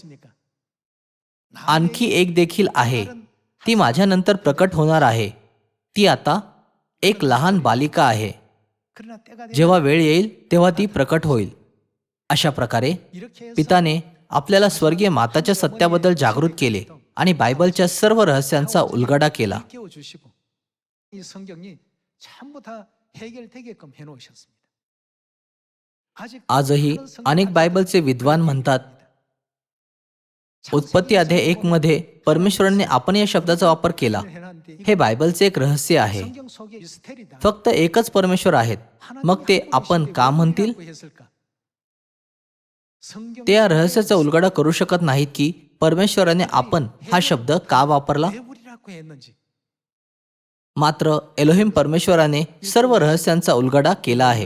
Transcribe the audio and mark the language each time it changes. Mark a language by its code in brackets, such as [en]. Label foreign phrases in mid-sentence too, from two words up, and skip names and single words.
[mr] आणखी एक देखील आहे, ती माझ्यानंतर प्रकट होणार आहे. ती आता एक लहान बालिका आहे. जेव्हा वेळ येईल तेव्हा ती प्रकट होईल. अशा प्रकारे पिताने आपल्याला स्वर्गीय माताच्या सत्याबद्दल जागृत केले आणि बायबलच्या सर्व रहस्यांचा उलगडा केला. [ko] 깨워주시고 이 성경이 전부 다 해결되게끔 해놓으셨습니다. 아직 [mr] आजही [ko] 그런 성경 [mr] अनेक [ko] 가지고 [mr] बायबलचे विद्वान म्हणतात, उत्पत्ती अध्याय 1 मध्ये परमेश्वराने आपण या शब्दाचा वापर केला. हे बायबलचे एक रहस्य आहे. [ko] 성경 속에 미스테리다. [mr] फक्त एकच परमेश्वर आहेत. मग ते आपण का म्हणतील? ते या रहस्याचा उलगडा करू शकत नाहीत की परमेश्वराने आपण हा शब्द का वापरला. मात्र एलोहिम परमेश्वराने सर्व रहस्यांचा उलगडा केला आहे.